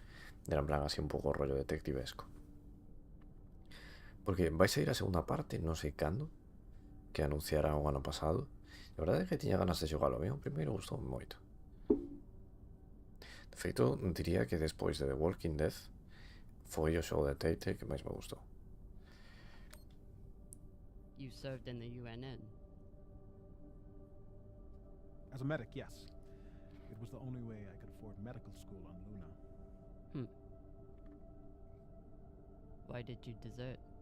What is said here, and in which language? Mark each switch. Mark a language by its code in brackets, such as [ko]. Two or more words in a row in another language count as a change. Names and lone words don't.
[gl] Era en plan así un pouco rollo detectivesco. Porque vais a ir a segunda parte, non sei cando, que anunciara o ano pasado. A verdade é que tiña ganas de xogalo, a mí o primeiro gustou moito. De feito, diría que despois de The Walking Dead foi o xogo de Telltale que máis me gustou. [en] You served in the UNN. As a medic, yes. It was the only way I could afford medical school on Luna. Why did you desert?